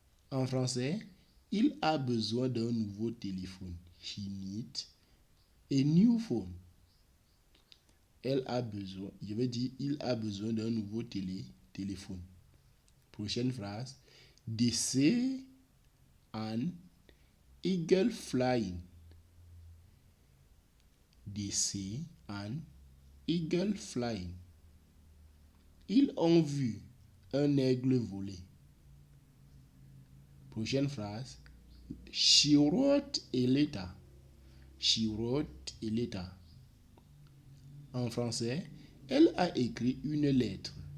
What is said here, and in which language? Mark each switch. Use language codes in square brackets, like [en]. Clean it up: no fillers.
[fr] En français, il a besoin d'un nouveau téléphone. [en] He needs a new phone. [fr] Elle a besoin, je vais dire, il a besoin d'un nouveau téléphone. Prochaine phrase. [en] They see an eagle flying. They see an eagle flying. [fr] Ils ont vu un aigle voler. Prochaine phrase. [en] She wrote a letter. She wrote a letter. [fr] En français, elle a écrit une lettre.